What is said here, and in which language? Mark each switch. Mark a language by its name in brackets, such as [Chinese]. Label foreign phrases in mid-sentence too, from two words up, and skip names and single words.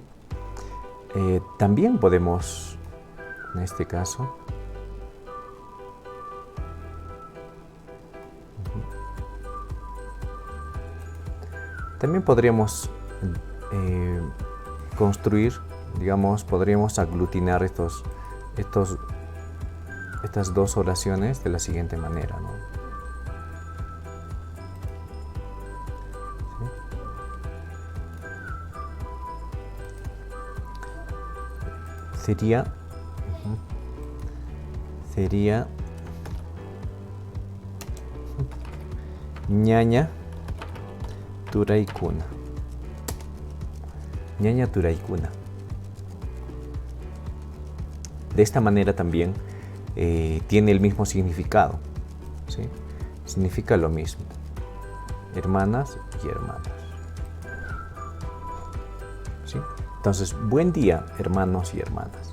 [Spanish] También podemos, en este caso, también podríamos construir, digamos, podríamos aglutinar estas 2 oraciones de la siguiente manera, ¿no? [Quechua] Sería ñaña turaykuna. Ñaña turaykuna. [Spanish] De esta manera también tiene el mismo significado. ¿Sí? Significa lo mismo. Hermanas y hermanos. ¿Sí? Entonces, buen día, hermanos y hermanas.